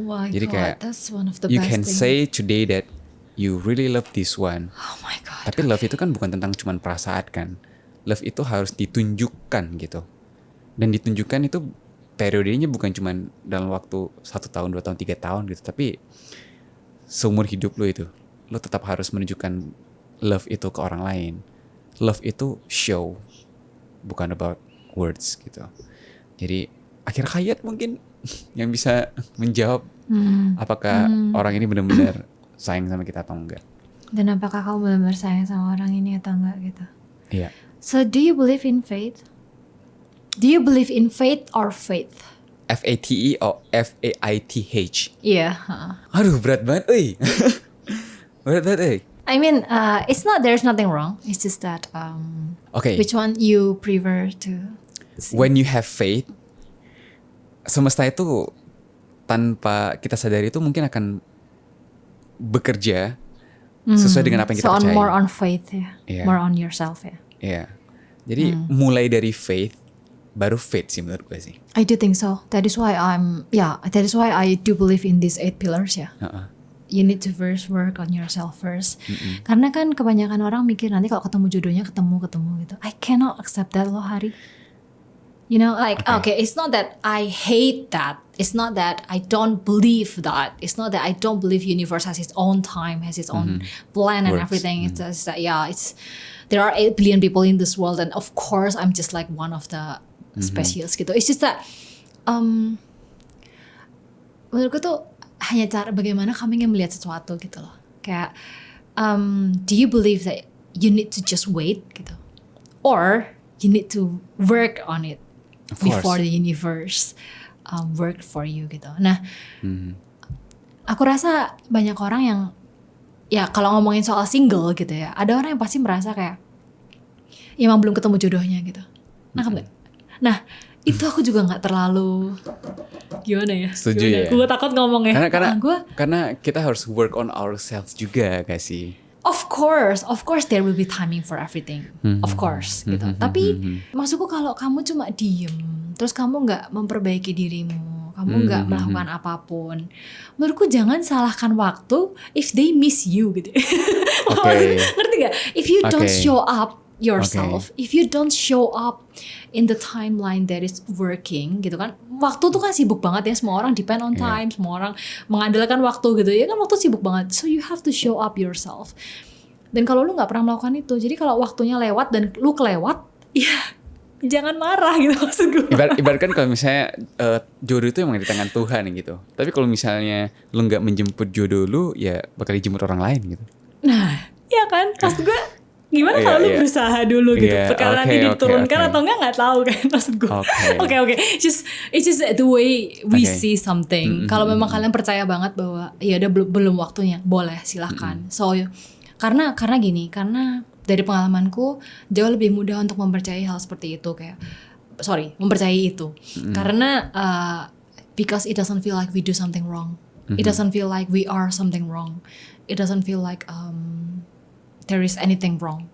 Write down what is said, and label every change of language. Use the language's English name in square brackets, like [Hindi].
[Indonesian] jadi kayak [English] that's one of the you best can thing. say today that you really love this one. Oh my god. [Indonesian] Tapi love itu kan bukan tentang cuman perasaan kan. Love itu harus ditunjukkan gitu. Dan ditunjukkan itu periodenya bukan cuman dalam waktu 1 tahun, 2 tahun, 3 tahun gitu. Tapi seumur hidup lo itu. Lo tetap harus menunjukkan love itu ke orang lain. [English] Love itu show, bukan about words gitu. [Indonesian] Jadi akhir hayat mungkin yang bisa menjawab apakah orang ini benar-benar sayang sama kita atau enggak. Dan apakah kamu benar-benar sayang sama orang ini atau enggak gitu. Iya. [English] So do you believe in fate? Do you believe in fate or faith? FATE or FAITH? [Indonesian] Iya. Aduh berat banget, berat banget, [English] I mean, it's not. There's nothing wrong. It's just that. Okay. Which one you prefer to see? When you have faith, [Indonesian] semesta itu tanpa kita sadari itu mungkin akan bekerja sesuai dengan apa yang kita percaya. [English] So more on faith ya, more on yourself ya. [Indonesian] Iya. Jadi mulai dari faith, baru faith sih menurut gue sih. [English] I do think so. That is why that is why I do believe in these 8 pillars ya. You need to first work on yourself first. [Indonesian] Karena kan kebanyakan orang mikir nanti kalau ketemu jodohnya ketemu gitu. [English] I cannot accept that loh, Hari. You know, like okay, it's not that I hate that. It's not that I don't believe that. It's not that I don't believe universe has its own time, has its own plan and everything. It's just that there are 8 billion people in this world and of course I'm just like one of the species gitu. It's just that [Indonesian] menurutku tuh hanya cara bagaimana kami ingin melihat sesuatu gitu loh. [English] Kayak do you believe that you need to just wait gitu, or you need to work on it before the universe work for you gitu. [Indonesian] Nah, aku rasa banyak orang yang ya kalau ngomongin soal single gitu ya, ada orang yang pasti merasa kayak ya emang belum ketemu jodohnya gitu. Nah, itu aku juga nggak terlalu gimana ya. Setuju ya. Gue takut ngomongnya. Karena kita harus [English] work on ourselves [Indonesian] juga gak sih? [English] Of course there will be timing for everything. Of course gitu. [Indonesian] Tapi maksudku kalau kamu cuma diem, terus kamu nggak memperbaiki dirimu, kamu nggak melakukan apapun, menurutku jangan salahkan waktu [English] if they miss you [Indonesian] gitu. Ngerti gak? [English] If you don't show up yourself, if you don't show up in the timeline that is working gitu kan, waktu tuh kan sibuk banget ya, [Indonesian] semua orang depend on time, semua orang mengandalkan waktu gitu ya kan, waktu sibuk banget, [English] so you have to show up yourself. [Indonesian] Dan kalau lu nggak pernah melakukan itu, jadi kalau waktunya lewat dan lu kelewat, ya jangan marah gitu maksud gue. Ibaratkan kalau misalnya jodoh itu emang di tangan Tuhan gitu, tapi kalau misalnya lu nggak menjemput jodoh lu, ya bakal dijemput orang lain gitu. Nah, ya kan, maksud gue gimana kalau lu berusaha dulu gitu, perkara nanti diturunkan atau enggak tahu kan maksud gue. Oke. [English] It's just the way we see something. [Indonesian] Kalau memang kalian percaya banget bahwa ya udah belum waktunya, boleh silahkan. So karena dari pengalamanku jauh lebih mudah untuk mempercayai hal seperti itu, mempercayai itu. Karena [English] because it doesn't feel like we do something wrong. It doesn't feel like we are something wrong. It doesn't feel like there is anything wrong.